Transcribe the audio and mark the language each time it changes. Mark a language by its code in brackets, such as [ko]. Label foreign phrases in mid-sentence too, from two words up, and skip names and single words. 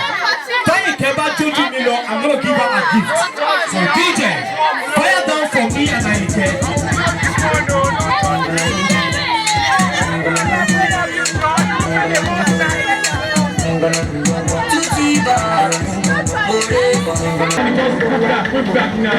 [yo] Táyìnkẹ́ bá jójú mi lọ, [en] I'm gonna give her a gift. So DJ, fire down for me and Táyìnkẹ́. Put back now.